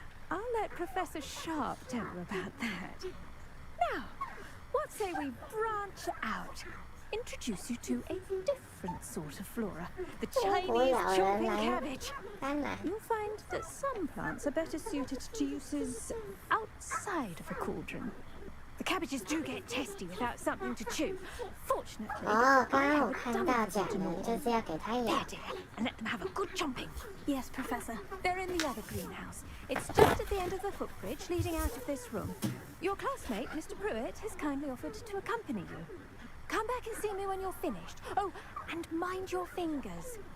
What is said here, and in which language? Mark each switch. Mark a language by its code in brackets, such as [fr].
[en] I'll let Professor Sharp tell you about that. Now, what say we branch out? Introduce you to a different sort of flora, the Chinese chomping cabbage. You'll find that some plants are better suited to uses outside of a cauldron. The cabbages do get testy without something to chew. Fortunately, Oh, [zh] 刚刚我看到讲的就是要给它咬。 [en] There, dear, and let them have a good chomping. Yes, Professor. They're in the other greenhouse. It's just at the end of the footbridge leading out of this room. Your classmate, Mr. Pruitt, has kindly offered to accompany you. Come back and see me when you're finished. Oh, and mind your fingers.